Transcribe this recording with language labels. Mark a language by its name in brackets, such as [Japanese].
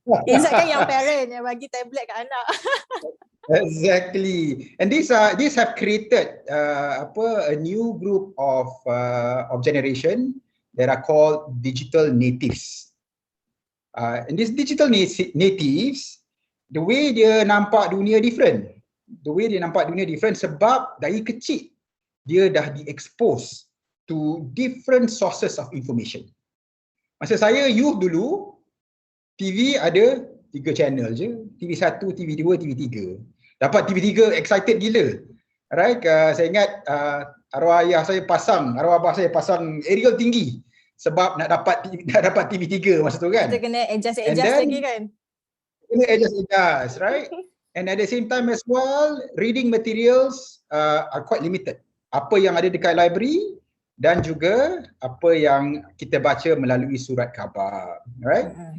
[Malay] Izzat kan yang parent yang bagi tablet kat anak. [English] Exactly, and these have created a new group of generation that are called digital natives. And these digital natives, the way [Malay] dia nampak dunia [English] different. [Malay] Sebab dari kecil dia dah di-expose [English] to different sources of information. [Malay] Masa saya youth dulu, TV ada 3 channel je, TV1, TV2, TV3. Dapat TV3 excited gila. [English] Right? [Malay] Saya ingat arwah abah saya pasang aerial tinggi sebab nak dapat TV3 masa tu kan. Kita kena adjust lagi kan. Kena adjust, [English] right? And at the same time as well, reading materials are quite limited. [Malay] Apa yang ada dekat library dan juga apa yang kita baca melalui surat khabar, [English] right?